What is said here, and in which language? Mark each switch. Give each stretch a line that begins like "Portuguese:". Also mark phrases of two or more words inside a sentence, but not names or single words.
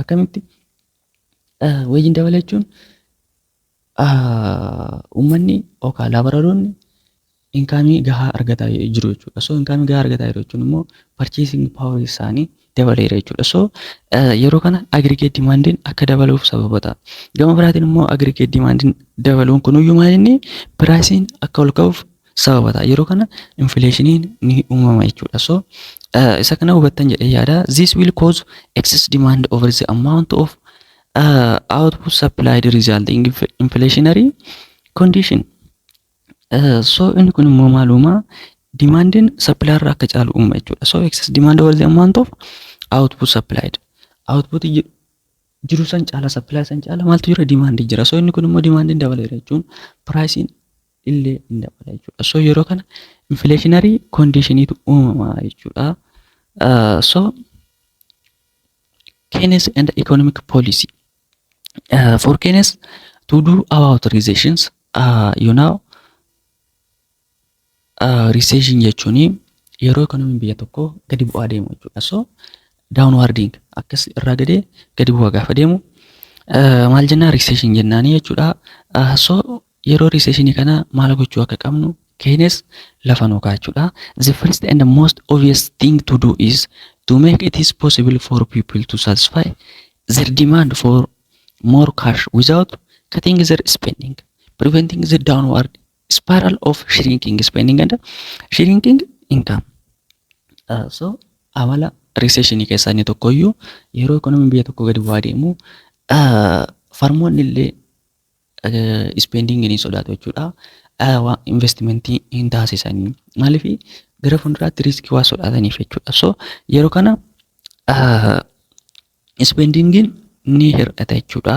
Oromo: Akkamitti? Weejiin dabala jechuun uummanni yookaan laaboraroonni inkaamii gahaa argataa jiru jechuudha. So inkaamii gahaa argataa jiru jechuun immoo
English: purchasing power
Oromo: isaanii dabaleera jechuudha. So yeroo kana
English: aggregate demand
Oromo: akka dabaluuf sababata. Gama biraatiin immoo
English: aggregate demand
Oromo: dabaluun kunuyyuu maal inni pricing akka ol ka'uuf sababata. Yeroo kana inflationiin ni uumama jechuudha. So isa kana hubattan jedhee yaada.
English: This will cause excess demand over the amount of output supplied resulting in inflationary condition.
Oromo: So inni kun immoo maaluma demandin supply irraa akka caalu uuma jechuudha.
English: So excess demand over the amount of output supplied.
Oromo: Output jiru san caala supply san caala maaltu jira? Demand jira. So inni kun immoo demandin dabaleera jechuun pricing illee hin dabala jechuudha. So yeroo kana inflationary conditionitu uumama jechuudha.
English: So Keynes and economic policy. For Keynes to do our authorizations, you know,
Oromo: recession jechuun yeroo economy biyya tokko gadi bu'aa deemu jechuudha. So downwarding akkas irraa gadee gadi bu'aa gaafa deemu maal jennaan? Recession jennaani jechuudha. So yeroo recession kana maal gochuu akka qabnu Keynes lafa nuu kaa'achuudha.
English: The first and the most obvious thing to do is to make it is possible for people to satisfy their demand for more cash without cutting their spending, preventing the downward spiral of shrinking spending and shrinking income.
Oromo: So amala recession keessaa inni tokkoyyuu yeroo economy biyya tokko gadi bu'aa deemu farmoonni illee spending ni sodaatu jechuudha. Investmentii hin taasisanii maaliif gara fuulduraatti riskii waa sodaataniif jechuudha. So yeroo kana spendingin ni hir'ata jechuudha.